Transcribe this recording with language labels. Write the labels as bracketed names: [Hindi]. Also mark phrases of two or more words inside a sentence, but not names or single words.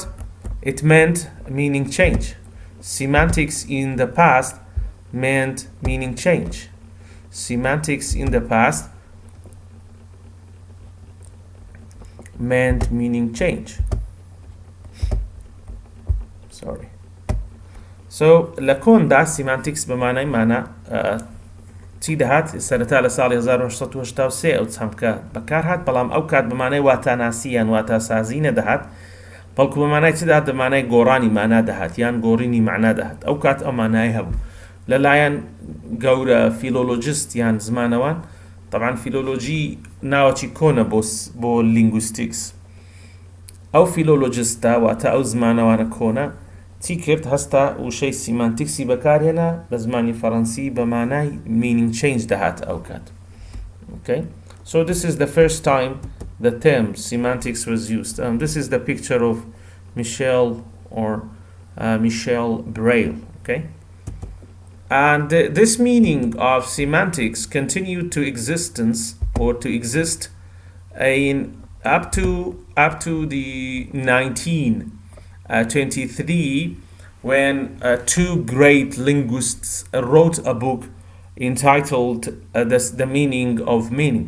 [English] It meant meaning change. Semantics in the past meant meaning change. Semantics in the past meant meaning change. Sorry. [Central Kurdish] So لكوندا semantics [Arabic] بمعنى معنى [Central Kurdish] چی دەهات سەرەتا لە ساڵی 1983 ئەو چەمکە بەکار هات، بەڵام ئەو کات بمانەی واتاناسی یان واتاسازی نەدەهات، بەڵکو بە مانای چدا دەمانای گۆڕانی مانا دەهات یان گۆڕینی معنا دەهات ئەو کات ئەو مانای هەبوو لەلایەن گەورە فیلۆلۆجیست یان زمانەوان طبعا فیلۆلۆجی ناوەکی کۆنە بۆ لینگویستیکس ئەو فیلۆلۆجیستە واتە ئەو زمانەوانە کۆنە چی کرد هەستا وشەی سیمانتیکسی بەکارهێنا بە زمانی فەڕەنسی بە مانای [English] meaning change [Central Kurdish] دەهات ئەو کات. [English] Okay, so this is the first time the term semantics was used. This is the picture of Michel Braille. Okay, and this meaning of semantics continued to exist in up to the 1923 when two great linguists wrote a book entitled The Meaning of Meaning.